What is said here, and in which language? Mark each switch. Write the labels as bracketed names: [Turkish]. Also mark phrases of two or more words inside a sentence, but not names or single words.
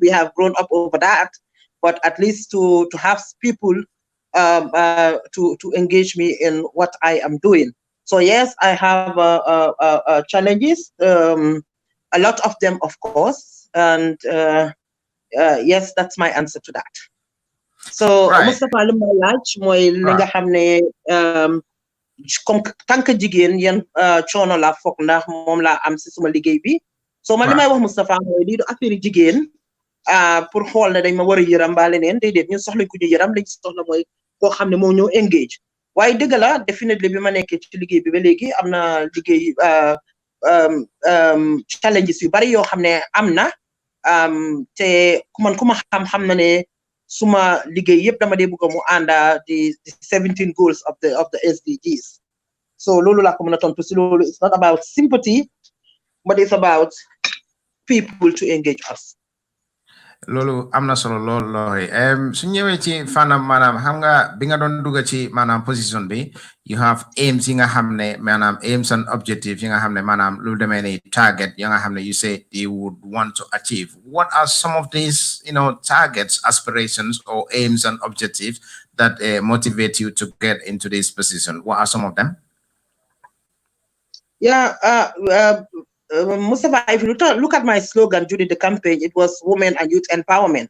[English] We have grown up over that, but at least to have people to engage me in what I am doing. So yes, I have challenges, a lot of them, of course, and yes, that's my answer to that. [Wolof] So Mustafa li ma laaj mooy li nga xam ne [French] comme tant que [Wolof] jigéen yan coono la foog ndax moom laa am si suma liggéey bi. So man li may wax Mustafa mooy lii du affaire jigéen pour xool ne dañ ma war a yëram mbaa leneen déedéet ñun soxla ku ñu yëram lañ soxla mooy koo xam ne moo ñëw engage waaye dëgg la definitely bi ma nekkee ci liggéey bi ba léegi am na liggéey challenges yu bari yoo xam ne am na te ku ma xam na ne suma liggéey yëpp dama dee bëgg mu ànda [English] the 17 goals of the SDGs. [Wolof] So loolu laa ko mën a tontu si loolu. [English] It's not about sympathy, but it's about people to engage us. [Wolof] Lolu amna solo lol Rohey su ñëwé ci fanam manam xam nga bi nga doon dugg ci manam position bi [English] you have aims [Wolof] yi nga xamné manam [English] aims and objectives [Wolof] yi nga xamné manam lu démé ni target yi nga xamné [English] you say you would want to achieve. What are some of these targets, aspirations or aims and objectives that motivate you to get into this position? What are some of them? Yeah, Mustafa, if you look at my slogan during the campaign, it was women and youth empowerment.